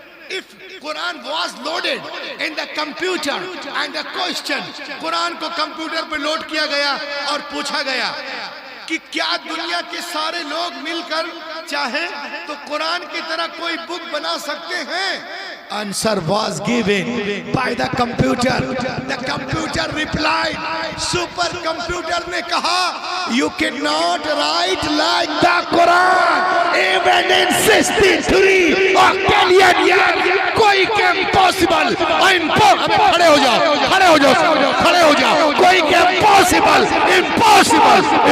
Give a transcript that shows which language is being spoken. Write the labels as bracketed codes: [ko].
[en] If Quran was loaded in the computer and the question, [hi] Quran को computer पे load किया गया और पूछा गया कि क्या दुनिया के सारे लोग मिलकर चाहे तो कुरान की तरह कोई बुक बना सकते हैं? [en] Answer was given by the computer. The computer replied. Supercomputer [hi] ने कहा, [en] you cannot write like the Quran. Even in 63 octillion years, [hi] कोई के [en] impossible. [hi] खड़े हो जाओ, खड़े हो जाओ, खड़े हो जाओ. कोई के [en] impossible, impossible.